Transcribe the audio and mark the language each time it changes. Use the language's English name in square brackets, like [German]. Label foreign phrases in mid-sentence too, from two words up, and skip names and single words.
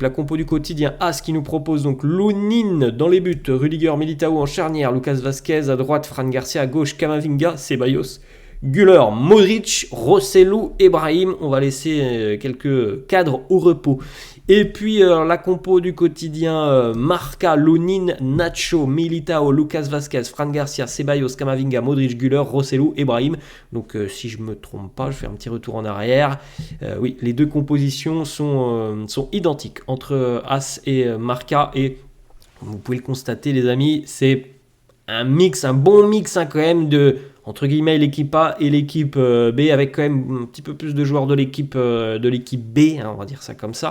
[French] La compo du quotidien As qui nous propose donc Lounine dans les buts, Rudiger, Militao en charnière, Lucas Vazquez à droite, Fran Garcia à gauche, Camavinga, Ceballos, Güler, Modric, Rosselló, Ibrahim. On va laisser quelques cadres au repos. Et puis la compo du quotidien Marca, Lounine, Nacho, Militao, Lucas Vazquez, Fran Garcia, Ceballos, Camavinga, Modric, Güler, Rosselló, Ibrahim. Donc si je ne me trompe pas, je fais un petit retour en arrière. Oui, les deux compositions sont identiques entre As et Marca. Et vous pouvez le constater les amis, c'est un bon mix quand même de, entre guillemets, l'équipe A et l'équipe B, avec quand même un petit peu plus de joueurs de l'équipe B, hein, on va dire ça comme ça.